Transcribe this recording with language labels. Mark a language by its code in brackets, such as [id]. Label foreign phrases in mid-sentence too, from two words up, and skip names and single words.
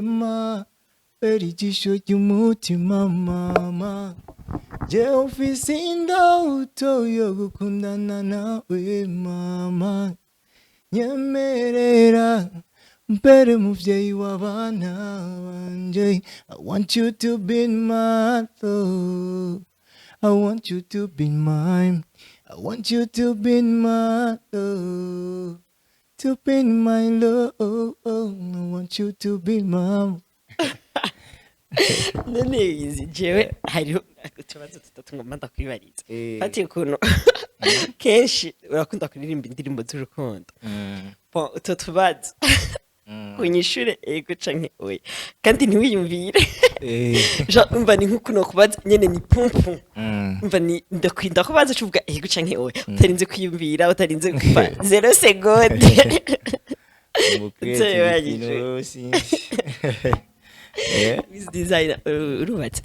[rn] ma beri ijisho ry'umutima mama je ufise indoto yo gukundana nawe mama nyemerera mbere muvyeyi w'abana banje [en] I want you to be my love I want you to be mine I want you to be my love to be my love I want you to be my [rn] none izi jewe hariho utubazo tutatu ngomba ndakwibariza fati ukuntu kenshi urakunda kuririmba indirimbo z'urukundo utwo tubazo kunyishure ego canke oya kandi ntiwiyumvire umva ni nk'ukuno kubaza nyene ni pumpu umva ni ndakwinda kubaza cuvuga ego canke oya utarinze kwiyumvira utarinze kuva 0 seconde Wiz Design urubatse